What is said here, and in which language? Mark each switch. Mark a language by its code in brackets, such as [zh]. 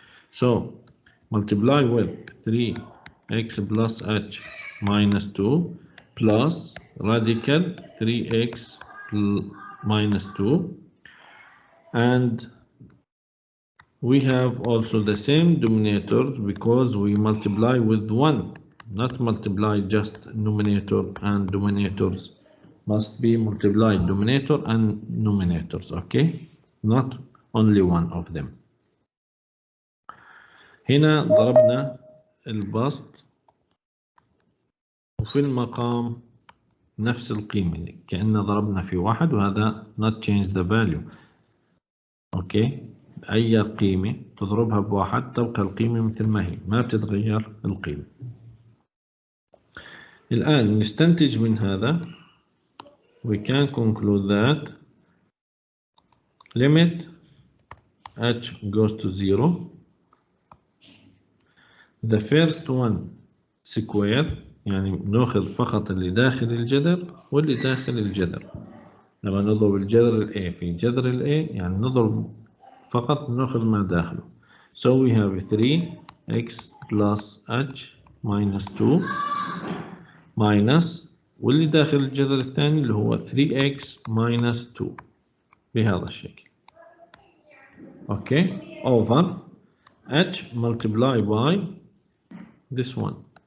[en] So multiply with 3x plus h minus 2 plus radical 3x minus 2, and we have also the same denominators because we multiply with 1, not multiply just numerator and denominators, must be multiplied denominator and numerators. Okay, not only one of them. [ar] هنا ضربنا البسط وفي المقام نفس القيمة كأننا ضربنا في واحد، وهذا [en] not change the value. [ar] اوكي، أي قيمة تضربها بواحد تبقى القيمة مثل ما هي، ما بتتغير القيمة. الآن نستنتج من هذا [en] we can conclude that limit h goes to 0, the first one square، [ar] يعني نأخذ فقط اللي داخل الجذر واللي داخل الجذر. لما نضرب الجذر ال A في جذر ال A يعني نضرب فقط نأخذ ما داخله. [en] So we have 3x plus h minus 2 minus [ar] واللي داخل الجذر الثاني اللي هو 3x minus 2 بهذا الشكل. [en] Okay, over h multiplied by this one.